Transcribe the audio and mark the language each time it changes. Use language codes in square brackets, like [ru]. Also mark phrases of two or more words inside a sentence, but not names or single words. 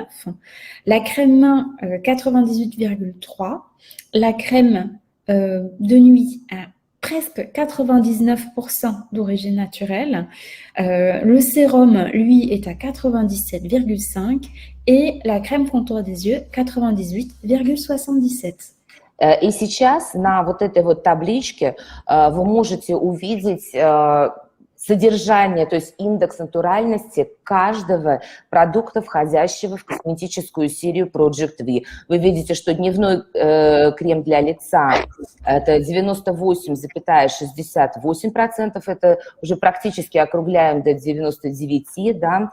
[fr] La crème main, 98,3%. La crème de nuit a presque 99% d'origine naturelle. Le sérum, lui, est à 97,5% et la crème contour des yeux, 98,77%. [ru] И сейчас на вот этой вот табличке вы можете увидеть содержание, то есть индекс натуральности каждого продукта, входящего в косметическую серию Project V. Вы видите, что дневной крем для лица – это 98,68%, это уже практически округляем до 99%, да.